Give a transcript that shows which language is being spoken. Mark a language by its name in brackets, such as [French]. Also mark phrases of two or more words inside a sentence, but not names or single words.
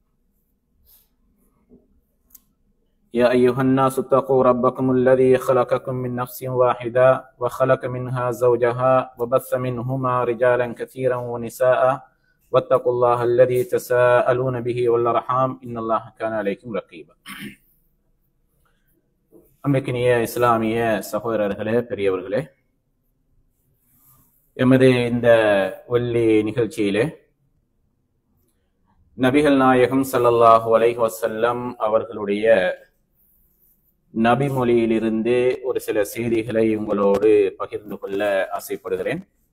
[Arabic] يا أيها الناس اتقوا ربكم الذي خلقكم من نفس واحدة وخلق منها زوجها وبث منهما رجالا كثيرا ونساء واتقوا الله الذي تساءلون به والأرحام إن الله كان عليكم رقيبا [Tamil] அன்பிற்கினிய இஸ்லாமிய சகோதரர்களே, பெரியவர்களே, எமது இந்த வெள்ளி நிகழ்ச்சியிலே நபிகள் நாயகம் [Arabic] صلى الله عليه وسلم [Tamil] அவர்களுடைய நபிமொழியிலிருந்து ஒரு சில செய்திகளை உங்களோடு பகிர்ந்து கொள்ள ஆசைப்படுகிறேன்.